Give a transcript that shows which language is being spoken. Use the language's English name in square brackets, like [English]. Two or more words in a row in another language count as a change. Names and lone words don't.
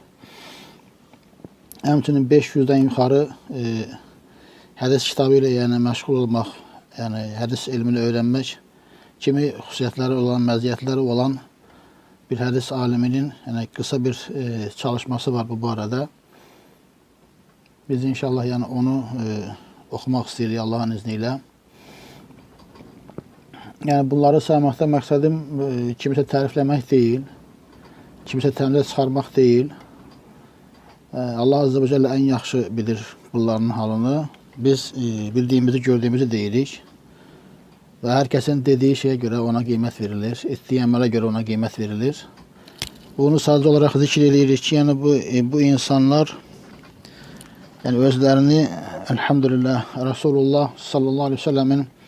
[Turkish] Həmçinin 500'den yukarı hadis kitabı ile yani meşgul olmak, yani hadis ilmini öğrenmek, [Azerbaijani] kimi xüsusiyyətləri olan, məziyyətləri olan bir hadis aliminin [Turkish] yani kısa bir çalışması var bu arada. Biz inşallah yani onu okumak istiyoruz Allah'ın izniyle. Yani bunları saymakta [Azerbaijani] məqsədim kimsə tərifləmək deyil, kimsə təmizə çıxarmaq deyil. Allah [Arabic] عز وجل [Azerbaijani] en yaxşı bilir bunların halını. Biz bildiğimizi, gördüğümüzü deyirik. [Turkish] Ve herkesin dediği şeye göre ona kıymet verilir. Ettiği emele göre ona kıymet verilir. Bunu sadece olarak zikir edirik ki yani bu insanlar yani özlerini elhamdülillah Resulullah [Arabic] صلى الله عليه وسلم